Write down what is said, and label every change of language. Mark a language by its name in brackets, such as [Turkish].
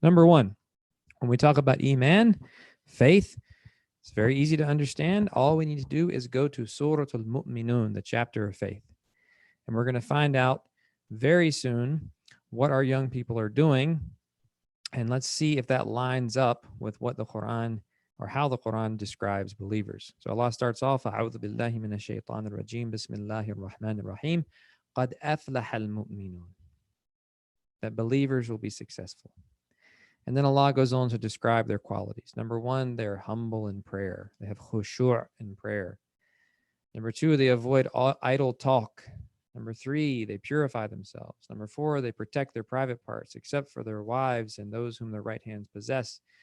[English] Number one, when we talk about Iman, faith, it's very easy to understand. All we need to do is go to Surah Al-Mu'minun, the chapter of faith. And we're going to find out very soon what our young people are doing. And let's see if that lines up with what the Quran or how the Quran describes believers. So Allah starts off, [Arabic] أعوذ بالله من الشيطان الرجيم بسم الله الرحمن الرحيم قد أفلح المؤمنون. [English] That believers will be successful. And then Allah goes on to describe their qualities. Number one, they're humble in prayer. They have khushu' in prayer. Number two, they avoid idle talk. Number three, they purify themselves. Number four, they protect their private parts, except for their wives and those whom their right hands possess.